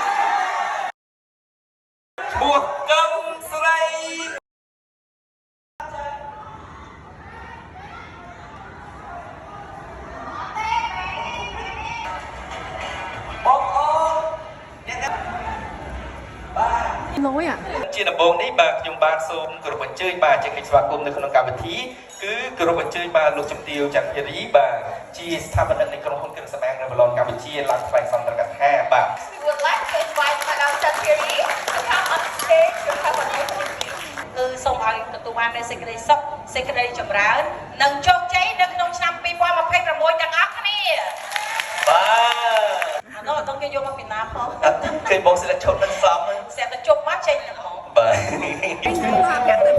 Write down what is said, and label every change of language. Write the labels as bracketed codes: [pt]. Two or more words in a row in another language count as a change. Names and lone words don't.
[km] buộc công slay lối à ជាដំបូងនេះបាទខ្ញុំបាទសូមគោរពអញ្ជើញបាទជាកិច្ចស្វាគមន៍នៅក្នុងកម្មវិធីគឺគោរពអញ្ជើញបាទលោកជំទាវច័ន្ទធារីបាទជាស្ថាបនិកនៃក្រុមហ៊ុនគ្រឿងសម្អាងនៅបឡនកម្ពុជាឡើងថ្លែងសន្ទរកថាបាទ [en] We would like to invite Madam Chathiri to come on stage to have an interview. [km] គឺសូមឲ្យទទួលបាននូវសេចក្តីសុខសេចក្តីចម្រើននិងជោគជ័យនៅក្នុងឆ្នាំ2026ទាំងអស់គ្នា បាទ អត់ដល់គេយកមកពីណាផង ឃើញបងសិលឈុតនឹងសំ ស្រាប់តែជប់មកចេញទៅហ្មង បាទ anh